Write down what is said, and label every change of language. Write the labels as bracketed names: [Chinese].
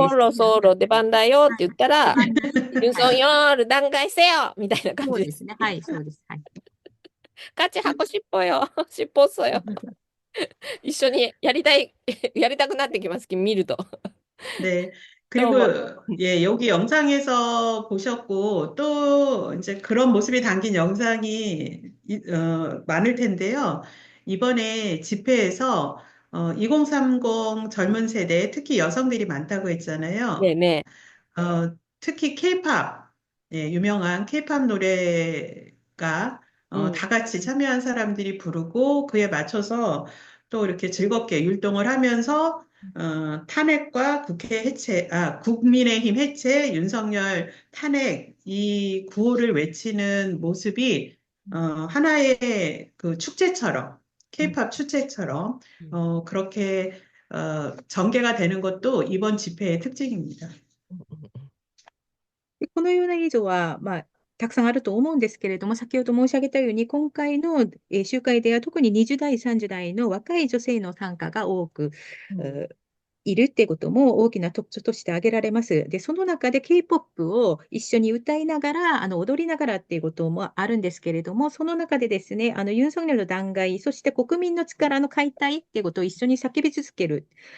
[Japanese] リストろそろ出番だよって言ったら、はいユン・ソンニョル弾劾せよみたいな感じです。そうですね。はい、そうです。はい。ガチ箱尻尾よ。尻尾っそよ。一緒にやりたい、やりたくなってきます、見ると。 [Korean] 네. 또 그리고, 뭐, 예, 여기 영상에서 보셨고, 또 이제 그런 모습이 담긴 영상이, 많을 텐데요. 이번에 집회에서, 2030 젊은 세대, 특히 여성들이 많다고 했잖아요. 네네. 특히 케이팝, 예, 유명한 케이팝 노래가, 다 같이 참여한 사람들이 부르고, 그에 맞춰서 또 이렇게 즐겁게 율동을 하면서, 탄핵과 국회 해체, 국민의힘 해체, 윤석열 탄핵, 이 구호를 외치는 모습이, 하나의 그 축제처럼, 케이팝 축제처럼, 그렇게, 전개가 되는 것도 이번 집회의 특징입니다. [Japanese] でこのような以上は、たくさんあると思うんですけれども、先ほど申し上げたように、今回の集会では特に20代、30代の若い女性の参加が多く、いるっていうことも大きな特徴として挙げられます。で、その中で K-POP を一緒に歌いながら、踊りながらっていうこともあるんですけれども、その中でですね、ユン・ソンニョルの弾劾、そして国民の力の解体っていうことを一緒に叫び続ける。